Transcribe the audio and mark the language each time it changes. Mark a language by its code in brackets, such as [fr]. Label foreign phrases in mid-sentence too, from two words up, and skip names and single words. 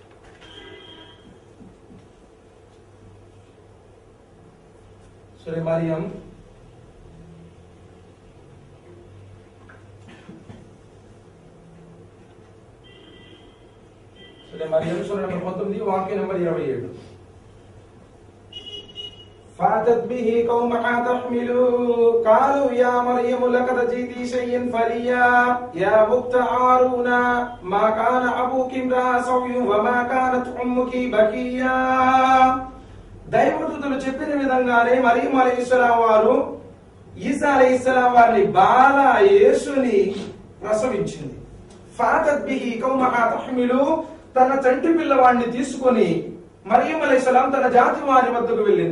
[te] సూరే మరియం సూరా నంబర్ 19 వాక్యం నంబర్ 27. [ar] فاتت به قومها تحمله قالوا يا مريم لقد جئت شيئا فريا يا بنت هارون ما كان أبوك امرأ سوء وما كانت أمك بكيا. [te] దైవదూతలు చెప్పిన విధంగానే మరియం అలైహిస్సలాం వారు ఈసా అలైహిస్సలాం వారిని బాల యేసుని ప్రసవించింది. [ar] فأتت به قومها تحمله, [te] తన చంటి పిల్లవాడిని తీసుకొని మరియం అలైహిస్సలాం తన జాతి వారి వద్దకు వెళ్ళింది.